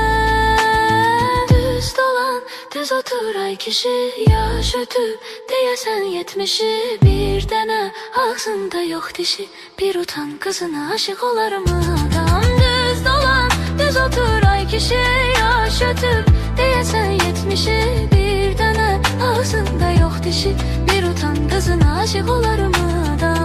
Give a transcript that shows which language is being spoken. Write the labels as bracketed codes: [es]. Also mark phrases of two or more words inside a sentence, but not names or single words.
[az] Düz dolan, düz otur ay kişi, yaş ötüb deyəsən 70'i. Bir dənə ağzında yox dişi, bir utan [tr] kızına aşık olar mı adam? [az] Düz dolan, düz otur ay kişi, yaş ötüb deyəsən 70'i. Bir dənə ağzında yox dişi, bir utan [tr] kızına aşık olar mı adam?